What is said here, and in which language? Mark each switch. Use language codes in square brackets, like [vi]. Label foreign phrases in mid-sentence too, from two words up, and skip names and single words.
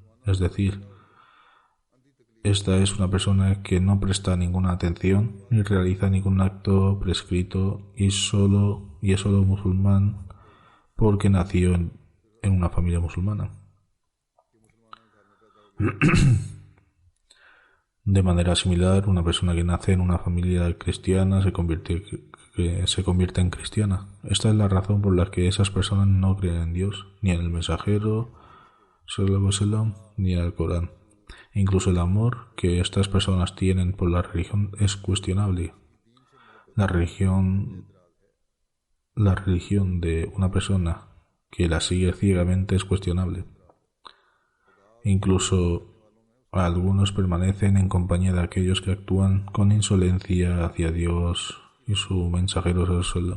[es] Es decir, esta es una persona que no presta ninguna atención ni realiza ningún acto prescrito y es solo musulmán porque nació en una familia musulmana. De manera similar, una persona que nace en una familia cristiana se convierte que se convierte en cristiana. Esta es la razón por la que esas personas no creen en Dios, ni en el mensajero, [ar] صلى الله عليه وسلم, [es] ni en el Corán. Incluso el amor que estas personas tienen por la religión es cuestionable. La religión de una persona que la sigue ciegamente es cuestionable. Incluso algunos permanecen en compañía de aquellos que actúan con insolencia hacia Dios y su mensajero sallallahu.